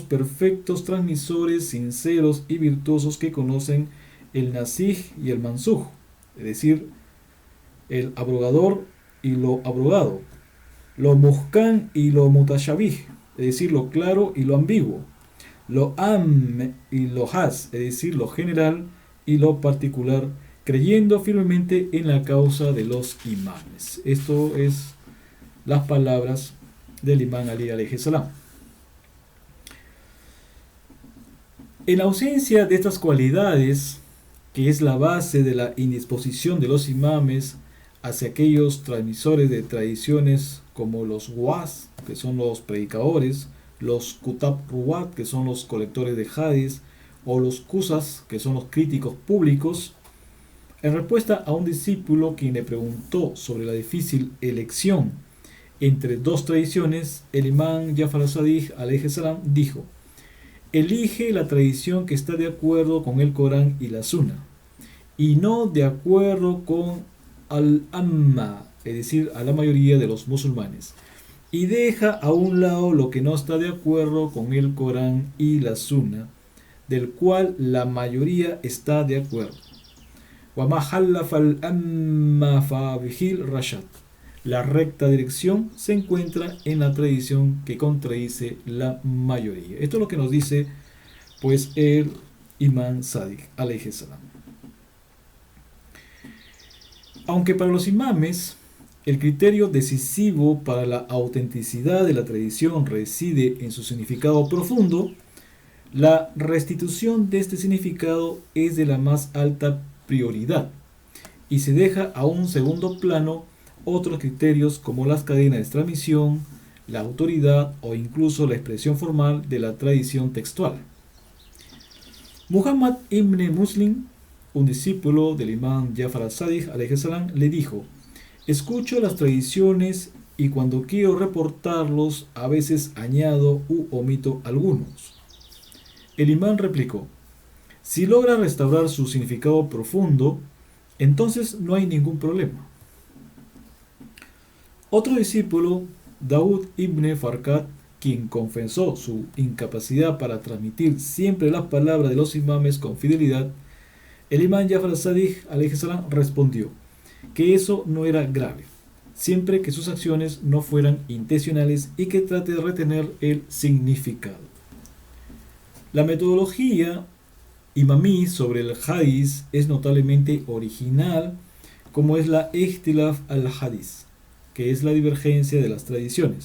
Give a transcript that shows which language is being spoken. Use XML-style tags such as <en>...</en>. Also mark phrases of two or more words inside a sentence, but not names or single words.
<es>perfectos transmisores sinceros y virtuosos que conocen el nasikh y el mansukh, es decir, el abrogador y lo abrogado, lo muhkam y lo mutashabih, es decir, lo claro y lo ambiguo, lo am y lo has, es decir, lo general y lo particular, creyendo firmemente en la causa de los imames. Esto es las palabras del imán Ali</es> <ar>عليه السلام.</ar> <es>En ausencia de estas cualidades, que es la base de la indisposición de los imames hacia aquellos transmisores de tradiciones como los was, que son los predicadores, los kutab ruwat, que son los colectores de hadith, o los qusas, que son los críticos públicos, en respuesta a un discípulo quien le preguntó sobre la difícil elección entre dos tradiciones, el imán Jafar as-Sadiq</es> <ar>عليه السلام</ar> <es>dijo: elige la tradición que está de acuerdo con el Corán y la Sunna, y no de acuerdo con al-amma, es decir, a la mayoría de los musulmanes, y deja a un lado lo que no está de acuerdo con el Corán y la Sunna, del cual la mayoría está de acuerdo.</es> <ar>وَمَا خَلَّفَ الْأَمَّ فَبِهِ الرَّشَدُ.</ar> <es>La recta dirección se encuentra en la tradición que contradice la mayoría. Esto es lo que nos dice pues el imán Sadiq</es> <ar>عليه السلام.</ar> <es>Aunque para los imames el criterio decisivo para la autenticidad de la tradición reside en su significado profundo, la restitución de este significado es de la más alta prioridad y se deja a un segundo plano otros criterios como las cadenas de transmisión, la autoridad o incluso la expresión formal de la tradición textual. Muhammad ibn Muslim, un discípulo del imán Jafar al-Sadiq</es> <ar>عليه السلام,</ar> <es>le dijo: escucho las tradiciones y cuando quiero reportarlos a veces añado u omito algunos. El imán replicó: si logra restaurar su significado profundo, entonces no hay ningún problema. Otro discípulo, Daud ibn Farkat, quien confesó su incapacidad para transmitir siempre las palabras de los imames con fidelidad, el imán Jafar al-Sadiq</es> <ar>عليه السلام</ar> <es>respondió que eso no era grave, siempre que sus acciones no fueran intencionales y que trate de retener el significado. La metodología imamí sobre el hadith es notablemente original, como es la</es> <ar>اختلاف الحديث,</ar> <es>que es la divergencia de las tradiciones.</es>